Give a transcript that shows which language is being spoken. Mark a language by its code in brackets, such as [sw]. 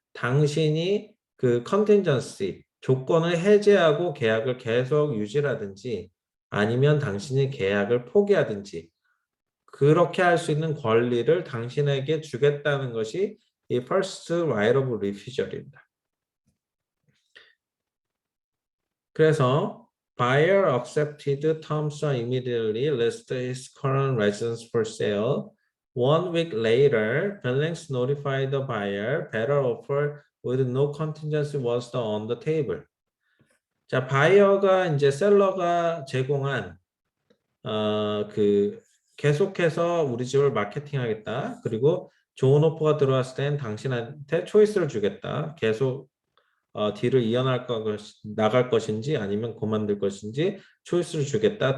[ko] 당신이 그 컨틴전시 조건을 해제하고 계약을 계속 유지하든지 아니면 당신이 계약을 포기하든지 그렇게 할 수 있는 권리를 당신에게 주겠다는 것이 이 first right of refusal입니다. 그래서 [en] buyer accepted terms and immediately listed his current residence for sale. 1 week later, Billings notified the buyer better offer with no contingency was on the table. [ko] 자, 바이어가 이제 셀러가 제공한 그 계속해서 우리 집을 마케팅하겠다. 그리고 좋은 오퍼가 들어왔을 땐 당신한테 초이스를 주겠다. 계속 딜을 나갈 것인지 아니면 그만둘 것인지 초이스를 주겠다.